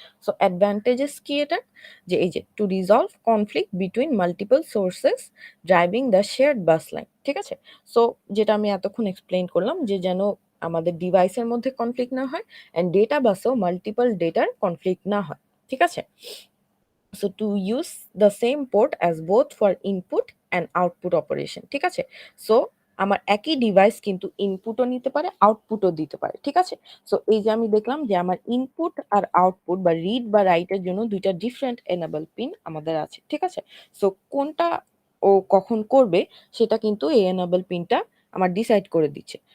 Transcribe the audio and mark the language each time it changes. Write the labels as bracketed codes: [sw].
[en] so advantages [bn] কি এটা, যে এই যে [en] To resolve conflict between multiple sources driving the shared bus line. [bn] ঠিক আছে? সো যেটা আমি এতক্ষণ এক্সপ্লেইন করলাম যে যেন আমাদের ডিভাইসের মধ্যে কনফ্লিক্ট না হয়, অ্যান্ড ডেটা বাসেও মাল্টিপল ডেটার কনফ্লিক্ট না হয়। ঠিক আছে? [en] So to use the same port as both for input and output operation। [bn] ঠিক আছে? সো আমার একই ডিভাইস কিন্তু ইনপুটও নিতে পারে, আউটপুটও দিতে পারে। ঠিক আছে? সো এই যে আমি দেখলাম যে আমার ইনপুট আর আউটপুট বা রিড বা রাইট এর জন্য দুইটা ডিফারেন্ট এনেবল পিন আমাদের আছে। ঠিক আছে? সো কোনটা ও কখন করবে সেটা কিন্তু এই এনেবল পিনটা আমার ডিসাইড করে দিচ্ছে।